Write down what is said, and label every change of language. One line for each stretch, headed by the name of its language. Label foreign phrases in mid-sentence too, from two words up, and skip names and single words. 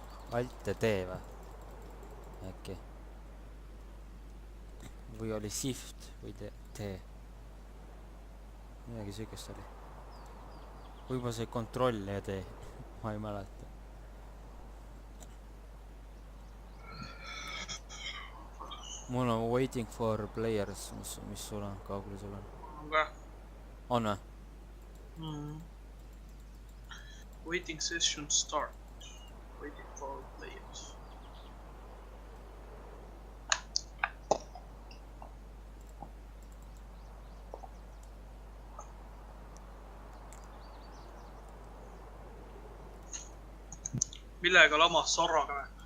Estonian: Alt ja D või? Äkki. Või oli shift või D. Midagi süükest oli. Võib-olla see kontroll ja D. Ma ei mäleta. Mul on
English: waiting for players,
Estonian: mis sul on, kaugel sul on? On või?
English: Waiting session start. Waiting for players.
Estonian: Millega lamas Sorraga või?